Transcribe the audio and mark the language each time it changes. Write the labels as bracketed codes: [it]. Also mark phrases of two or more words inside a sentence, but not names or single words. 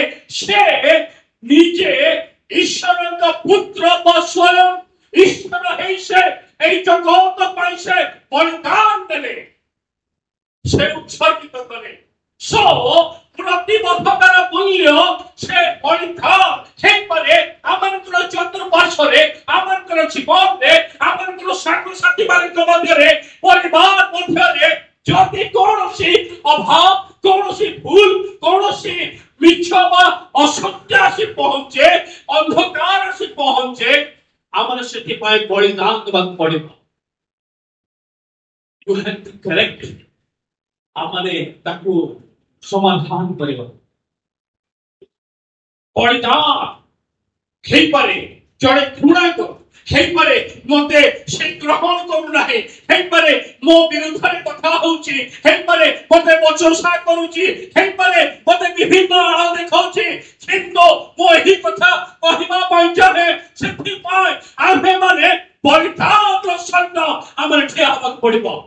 [or] ସେ ନିଜେ ଈଶ୍ୱରଙ୍କ ପୁତ୍ର ବା ସ୍ୱୟଂ ଈଶ୍ୱର ହେଇ ସେ [bn] এই জগত [or] ପାଇଁ ସେ ବଳିଦାନ ଦେଲେ, ସେ ଉତ୍ସର୍ଗିତ କଲେ। ପ୍ରତିବଦ୍ଧତାର ମୂଲ୍ୟ ସେ ବଳିଦାନ ହେଇପାରେ। ଆମମାନଙ୍କର ଚତୁଃପାର୍ଶ୍ୱରେ, ଆମମାନଙ୍କର ଜୀବନରେ, ଆମମାନଙ୍କର ସାଙ୍ଗସାଥି ମାନଙ୍କ ମଧ୍ୟରେ, ପରିବାର ମଧ୍ୟରେ [bn] যদি কৌশি অভাব কৌশি ভুল কৌশি মিথ্য বা অসত্য আসি পৌঁছে অন্ধকার আসি পৌঁছে আমার [or] ସେଥିପାଇଁ ବଳିଦାନ ଦେବାକୁ ପଡିବ। [en] You have to correct it। [or] ଆମମାନେ ତାକୁ ସମାଧାନ କରିବା। ବଳିଦାନ ହେଇପାରେ ଜଣେ ଘୃଣାକୁ ହେଇପାରେ ମତେ ସେ ଗ୍ରହଣ କରୁନାହିଁ ହେଇପାରେ ମୋ ବିରୁଦ୍ଧରେ କଥା ହଉଛି ହେଇପାରେ ମତେ ବଚସା କରୁଛି ହେଇପାରେ ମତେ ବିଭିନ୍ନ ଆଳ ଦେଖାଉଛି କିନ୍ତୁ ମୁଁ ଏହି କଥା କହିବା ପାଇଁ ଚାହେଁ ସେଥିପାଇଁ ଆମ୍ଭେମାନେ ବଳିଦାନର ସହିତ ଆମର ଠିଆ ହେବାକୁ ପଡିବ।